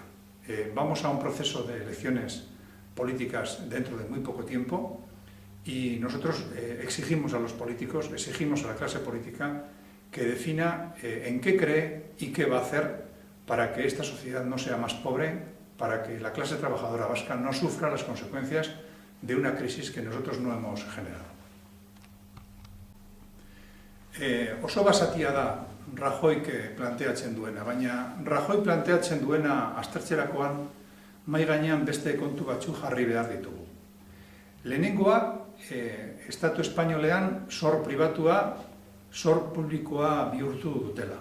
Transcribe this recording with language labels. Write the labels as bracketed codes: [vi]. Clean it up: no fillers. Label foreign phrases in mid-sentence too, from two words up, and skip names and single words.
[es] Vamos a un proceso de elecciones políticas dentro de muy poco tiempo y nosotros exigimos a los políticos, exigimos a la clase política que defina en qué cree y qué va a hacer para que esta sociedad no sea más pobre, para que la clase trabajadora vasca no sufra las consecuencias de una crisis que nosotros no hemos generado. [eu] Oso basatia da Rajoyk planteatzen duena, baina Rajoy planteatzen duena aztertzerakoan mahai gainean beste kontu batzu jarri behar ditugu. Lehenengoa, Estatu espainolean zor pribatua, zor publikoa bihurtu dutela.